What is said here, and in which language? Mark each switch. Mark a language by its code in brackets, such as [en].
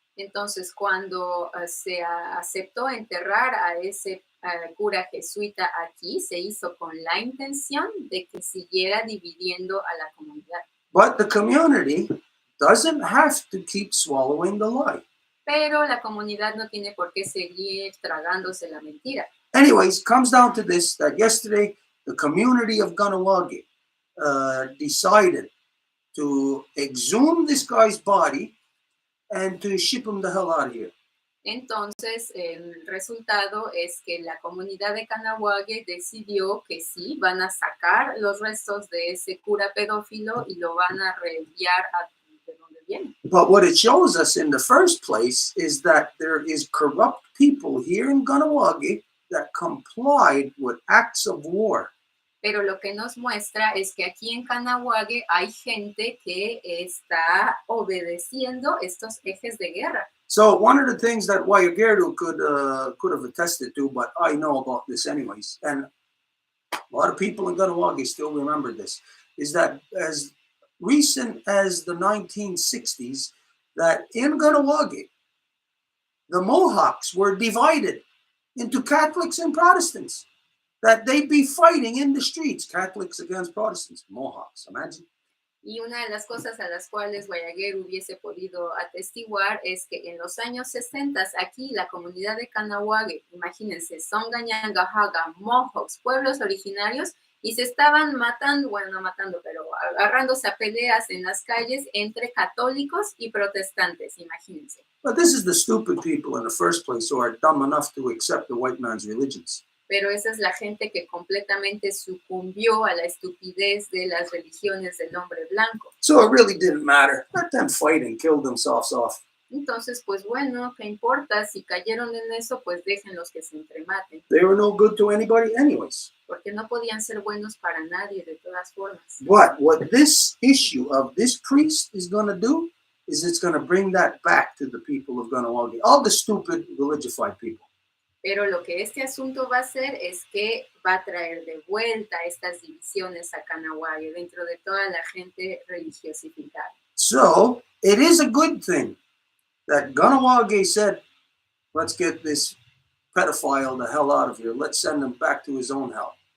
[es] Entonces, cuando se aceptó enterrar a ese cura jesuita aquí, se hizo con la intención de que siguiera dividiendo a la comunidad. [en] But the community doesn't have to keep swallowing the lie. [es] Pero la comunidad no tiene por qué seguir tragándose la mentira. [en] Anyways, comes down to this, that yesterday the community of Ganawagi decided to exhume this guy's body and to ship him the hell out of here. [es] Entonces, el resultado es que la comunidad de Canahuague decidió que sí, van a sacar los restos de ese cura pedófilo y lo van a reenviar a de donde viene. [en] But what it shows us in the first place is that there is corrupt people here in Ganawagi that complied with acts of war. [es] Pero lo que nos muestra es que aquí en Canahuague hay gente que está obedeciendo estos ejes de guerra. [en] So one of the things that Wayagerdu could have attested to, but I know about this anyways, and a lot of people in Ganawagi still remember this, is that as recent as the 1960s, that in Ganawagi, the Mohawks were divided into Catholics and Protestants, that they'd be fighting in the streets, Catholics against Protestants, Mohawks, imagine. [es] Y una de las cosas a las cuales Guayaguer hubiese podido atestiguar es que en los años 60 aquí la comunidad de Canahuague, imagínense, Songañangajaga, Mohawks, pueblos originarios, y se estaban matando, bueno, no matando, pero agarrándose a peleas en las calles entre católicos y protestantes, imagínense. [en] But this is the stupid people in the first place who are dumb enough to accept the white man's religions. [es] Pero esa es la gente que completamente sucumbió a la estupidez de las religiones del hombre blanco. [en] So it really didn't matter. Let them fight and kill themselves off. [es] Entonces, pues bueno, ¿qué importa? Si cayeron en eso, pues déjenlos que se entrematen. [en] They were no good to anybody anyways. [es] Porque no podían ser buenos para nadie de todas formas. [en] But what this issue of this priest is going to do is it's going to bring that back to the people of Ganawagi, all the stupid religified people. [es] Pero lo que este asunto va a hacer es que va a traer de vuelta estas divisiones a Canahuague dentro de toda la gente religiosificada. [en] So it is a good thing that Ganawagi said, let's get this pedophile the hell out of here. Let's send him back to his own hell.